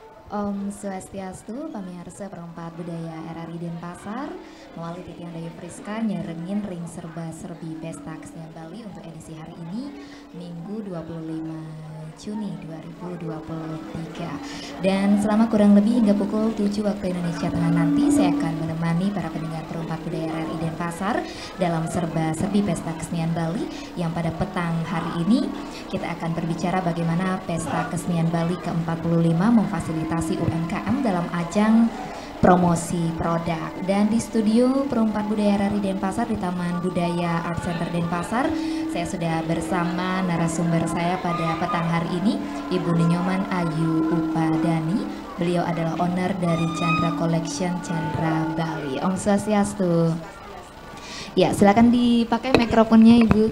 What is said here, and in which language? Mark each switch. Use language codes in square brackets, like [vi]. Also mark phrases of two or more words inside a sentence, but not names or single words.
[ban] Om Swastiastu, [id] pamirsa perempat budaya RRI Denpasar, melalui titian Dayu Friska [ban] nyerengin ring [id] serba-serbi Pesta Kesenian Bali untuk edisi hari ini, Minggu 25 Juni 2023. Dan selama kurang lebih hingga pukul 7 waktu Indonesia Tengah nanti, saya akan menemani para pendengar perempat budaya RRI Denpasar dalam serba-serbi Pesta Kesenian Bali yang pada petang hari ini kita akan berbicara bagaimana Pesta Kesenian Bali ke-45 memfasilitasi UMKM dalam ajang promosi produk. Dan di studio Perempat Budaya RRI Denpasar di Taman Budaya Art Center Denpasar, saya sudah bersama narasumber saya pada petang hari ini, Ibu Ninyoman Ayu Upadani. Beliau adalah owner dari Chandra Collection Chandra Bali. [ban] Om Swastiastu. [id] Ya, silakan dipakai mikrofonnya, Ibu.